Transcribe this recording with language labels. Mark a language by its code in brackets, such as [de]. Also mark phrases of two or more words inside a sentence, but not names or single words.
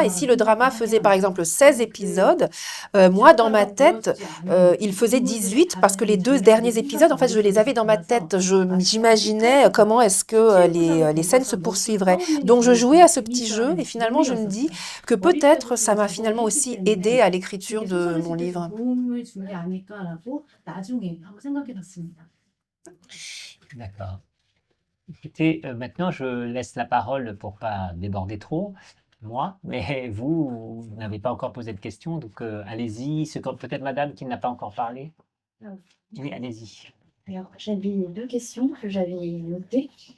[fr] Et si le drama faisait par exemple 16 épisodes, moi, dans ma tête, il faisait 18 parce que les 2 derniers épisodes, en fait, je les avais dans ma tête. J'imaginais comment est-ce que les scènes se poursuivraient. Donc, je jouais à ce petit jeu et finalement, je me dis que peut-être ça m'a finalement aussi aidé à l'écriture de mon livre. [ko] 도움을 준 게 아닐까라고 나중에 하고 생각해봤습니다. [fr] D'accord. Écoutez, maintenant, je laisse la parole pour pas déborder trop, moi, mais vous n'avez pas encore posé de questions, donc allez-y. C'est peut-être madame qui n'a pas encore parlé. Oui, allez-y. Alors, j'avais 2 questions que j'avais notées.